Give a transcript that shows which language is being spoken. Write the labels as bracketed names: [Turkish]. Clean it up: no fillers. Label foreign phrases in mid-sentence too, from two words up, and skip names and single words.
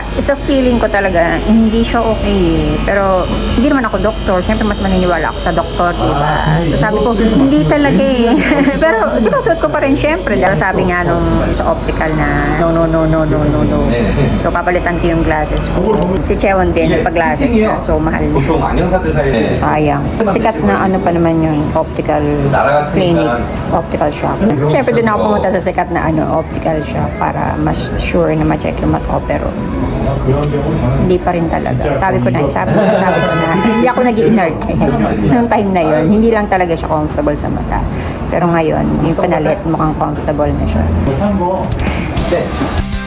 [Filipino] Isa feeling ko talaga, hindi siya okay. Pero, hindi naman ako doktor. Siyempre, mas maniniwala ako sa doktor, diba? So, sabi ko, hindi talaga Pero, sinusuot ko pa rin, siyempre. Dahil sabi nga nung sa optical na, no. So, papalitan ko yung glasses ko. Si Chewon din, nagpa-glasses na. So, mahal na. [Korean] 보통 안경사들 사이에 [Filipino] Sayang. Sikat na ano pa naman yung [English] optical clinic, optical shop. [Filipino] Siyempre, doon ako pumunta sa sikat na [English] optical shop [Filipino] para mas sure na ma-check yung mata ko. Pero, [Korean] 그런 경우 저는 [Filipino] hindi pa rin talaga. Sabi ko na, hindi ako nag-i-inert nung time na yun. Hindi lang talaga siya comfortable sa mata. Pero ngayon, yung panalit, mukhang comfortable na siya. [Korean] 산 거.